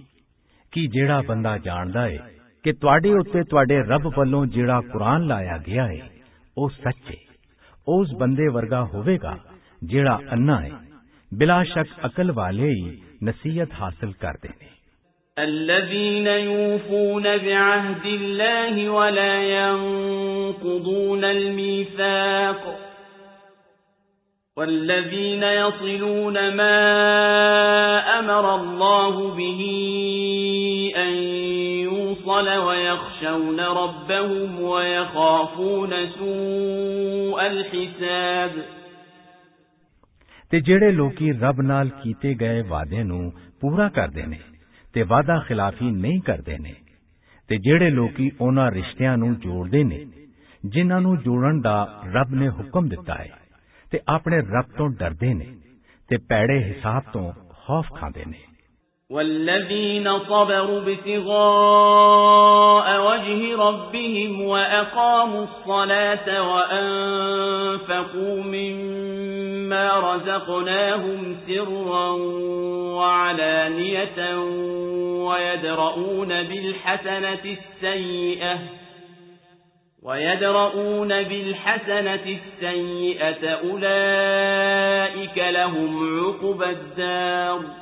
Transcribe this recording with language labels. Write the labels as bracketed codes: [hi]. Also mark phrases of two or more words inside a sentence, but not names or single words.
[pa] ਕਿ ਜਿਹੜਾ ਬੰਦਾ ਜਾਣਦਾ ਹੈ ਕਿ ਤੁਹਾਡੇ ਉੱਤੇ ਤੁਹਾਡੇ ਰੱਬ ਵੱਲੋਂ ਜਿਹੜਾ ਕੁਰਾਨ ਲਾਇਆ ਗਿਆ ਹੈ ਉਹ ਸੱਚ ਹੈ, ਉਸ ਬੰਦੇ ਵਰਗਾ ਹੋਵੇਗਾ ਜਿਹੜਾ ਅੰਨਾ ਹੈ। ਬਿਲਾ ਸ਼ੱਕ ਅਕਲ ਵਾਲੇ ਹੀ ਨਸੀਹਤ ਹਾਸਿਲ ਕਰਤੇ ਨੇ। [ar] الذين يوفون بعهد الله ولا ينقضون الميثاق والذين يصلون ما أمر الله به أن يوصل ويخشون ربهم ويخافون سوء الحساب [pa] ਤੇ ਜਿਹੜੇ ਲੋਕੀ ਰੱਬ ਨਾਲ ਕੀਤੇ ਗਏ ਵਾਅਦੇ ਨੂੰ ਪੂਰਾ ਕਰਦੇ ਨੇ ਤੇ ਵਾਅਦਾ ਖਿਲਾਫੀ ਨਹੀਂ ਕਰਦੇ ਨੇ, ਤੇ ਜਿਹੜੇ ਲੋਕੀ ਉਹਨਾਂ ਰਿਸ਼ਤਿਆਂ ਨੂੰ ਜੋੜਦੇ ਨੇ ਜਿਨ੍ਹਾਂ ਨੂੰ ਜੋੜਨ ਦਾ ਰੱਬ ਨੇ ਹੁਕਮ ਦਿੱਤਾ ਹੈ, ਤੇ ਆਪਣੇ ਰੱਬ ਤੋਂ ਡਰਦੇ ਨੇ ਤੇ ਪੈੜੇ ਹਿਸਾਬ ਤੋਂ ਖੌਫ ਖਾਂਦੇ ਨੇ। [ar] والذين صبروا ابتغاء وجه ربهم وأقاموا الصلاة وأنفقوا مما رزقناهم سرا وعلانية ويدرؤون بالحسنة السيئة أولئك لهم عقبى الدار